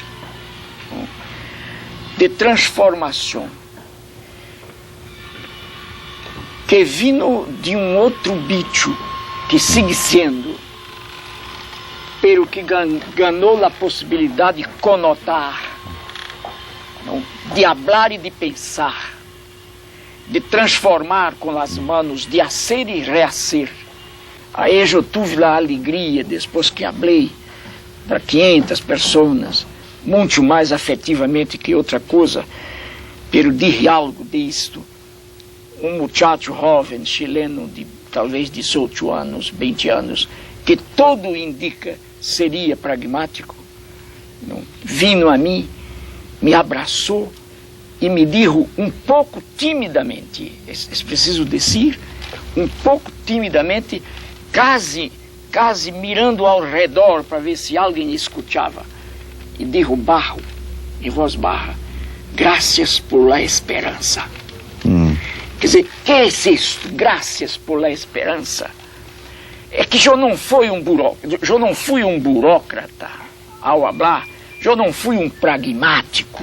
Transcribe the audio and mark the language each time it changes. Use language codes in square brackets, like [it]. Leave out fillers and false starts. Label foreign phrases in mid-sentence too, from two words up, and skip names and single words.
[pt] de transformação, que vino de um outro bicho que sigue sendo, pero que ganhou a possibilidade de conotar, de falar e de pensar, de transformar com as mãos, de hacer e rehacer. Aí eu tive a alegria, depois que falei para 500 pessoas, muito mais afetivamente que outra coisa, [es] pero dije algo disto. [pt] Um muchacho jovem chileno de talvez 18 anos, 20 anos, que todo indica seria pragmático, vino a mim, me abraçou e me disse um pouco timidamente, é preciso dizer, um pouco timidamente, quase mirando ao redor para ver se alguém escutava. [es] E dijo bajo, [pt] em voz baixa, graças [es] por la [pt] esperança. Quer dizer, que é isto? Graças [es] por la [pt] esperança. É que eu não fui um burócrata ao hablar, eu não fui um pragmático.